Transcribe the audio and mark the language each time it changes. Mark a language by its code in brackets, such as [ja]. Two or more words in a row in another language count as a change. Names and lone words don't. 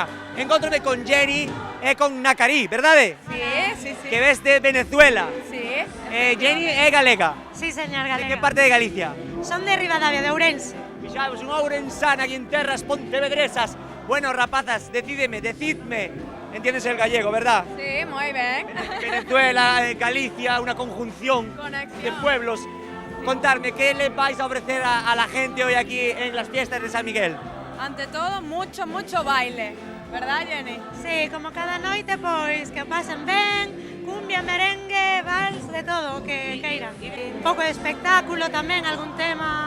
[gl] Encontrome con Jenny e con Nakarí, verdade? Sí. Que ves de Venezuela. Sí. Jenny é galega. Sí, señor, galega. De que parte de Galicia? Son de Ribadavia, de Ourense. Fixadevos, unha ourensana aquí en terras pontevedresas. Bueno, rapazas, [es] decidme. Entiendes el gallego, verdad? Sí, muy bien. Venezuela, Galicia, una conjunción de pueblos. Contarme, ¿qué le vais a ofrecer a la gente hoy aquí en las fiestas de San Miguel? Ante todo, mucho baile. ¿Verdad, Jenny? [gl] Sí, como cada noite, pois, que o pasen ben, cumbia, merengue, vals, de todo, que queiran. Un pouco de espectáculo tamén, algún tema.